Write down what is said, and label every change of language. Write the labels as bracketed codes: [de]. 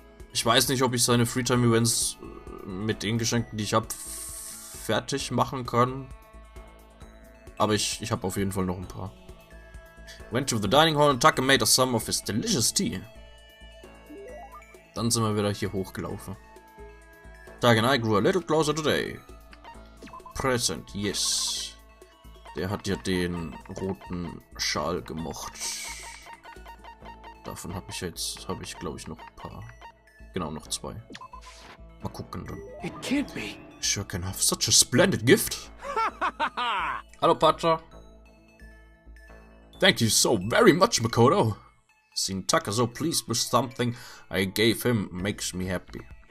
[de] Ich weiß nicht, ob ich seine Freetime-Events mit den Geschenken, die ich habe, fertig machen kann. Aber ich habe auf jeden Fall noch ein paar. [en] Went to the dining hall and Taka made us some of his delicious tea. [de] Dann sind wir wieder hier hochgelaufen. [en] Taka and I grew a little closer today. Present, yes. [de] Der hat ja den roten Schal gemocht. Davon habe ich glaube ich noch ein paar. Genau, noch 2. Mal gucken dann. [en] It can't be. Sure can have such a splendid gift. Hallo, Pacha. Thank you so very much, Makoto. Seeing Taka so pleased with something I gave him makes me happy.